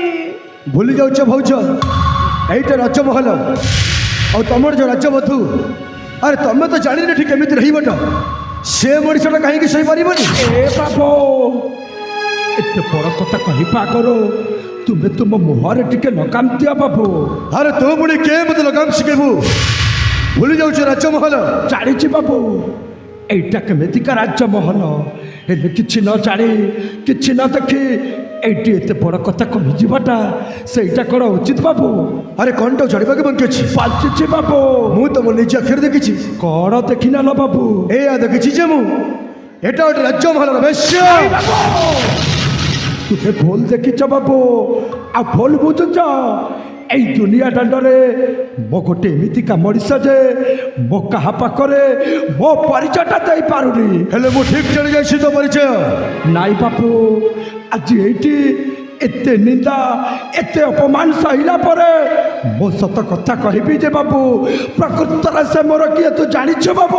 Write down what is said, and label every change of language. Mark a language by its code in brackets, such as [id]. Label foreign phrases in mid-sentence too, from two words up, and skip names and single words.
[or] ଭୁଲି ଯାଉଛ ଭାଉଜ ଏଇଟା ରାଜମହଲ ଆଉ ତମର ଯେଉଁ ରାଜବଧୂ ଆରେ ତମେ ତ ଜାଣିନ ଏଠି କେମିତି ରହିବଟ ସେ ମଣିଷଟା କାହିଁକି ସହିପାରିବନି? ଏ ବାବୁ ଏତେ ବଡ଼ କଥା କହିବା ଆଗରୁ ତୁମେ ତୁମ ମୁହଁରେ ଟିକେ ଲଗାମ ଦିଅ ବାବୁ। ଆରେ ତୁ ପୁଣି କିଏ ମୋତେ ଲଗାମ ଶିଖେଇବୁ? ଭୁଲି ଯାଉଛୁ ରାଜମହଲ ଜାଣିଛି ବାବୁ ଏଇଟା କେମିତିକା ରାଜ୍ୟମହଲ ହେଲେ କିଛି ନ ଜାଣି କିଛି ନ ଦେଖି ଏଇଠି ଏତେ ବଡ଼ କଥା କହିଯିବାଟା ସେଇଟା କ'ଣ ଉଚିତ ବାବୁ? ଆରେ କ'ଣଟା ଜାଣିବାକୁ ବାକି ଅଛି? ପାଞ୍ଚିଛି ବାବୁ। ମୁଁ ତ ମୋ ନିଜ ଆଖିରେ ଦେଖିଛି। କ'ଣ ଦେଖିନେଲ ବାବୁ? ଏଇଆ ଦେଖିଛି ଯେ ମୁଁ ଏଟା ଗୋଟେ ରାଜ୍ୟମହଲର ବେଶ୍ୟା। ତୁମେ ଭୁଲ ଦେଖିଛ ବାବୁ ଆଉ ଭୁଲ ବୁଝୁଛ। ଏଇ ଦୁନିଆ দাଣ୍ଡରେ ମୋ ଗୋଟେ ଏମିତିକା ମଣିଷ ଯେ ମୋ କାହା ପାଖରେ ମୋ ପରିଚୟଟା ଦେଇପାରୁନି। ହେଲେ ମୁଁ ଠିକ୍ ଜାଣି ଯାଇଛି ତ ପରିଚୟ। ନାଇଁ ବାବୁ ଆଜି ଏଇଠି ଏତେ ନିନ୍ଦା ଏତେ ଅପମାନ ସହିଲା ପରେ ମୋ ସତ କଥା କହିବି ଯେ ବାବୁ ପ୍ରକୃତରେ ସେ ମୋର କିଏ ତୁ ଜାଣିଛୁ ବାବୁ?